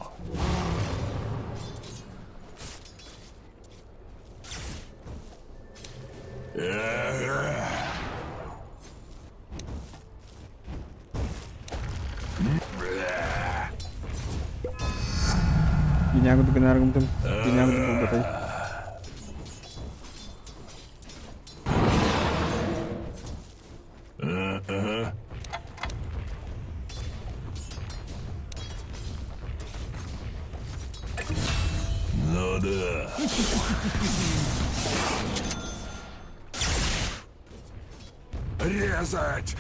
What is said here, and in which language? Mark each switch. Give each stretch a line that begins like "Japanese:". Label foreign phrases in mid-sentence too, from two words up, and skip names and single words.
Russian: Ага.
Indonesian: Ini aku bikin harga mungkin. Ini aku bikin buat aja.
Russian: Ну да. Резать!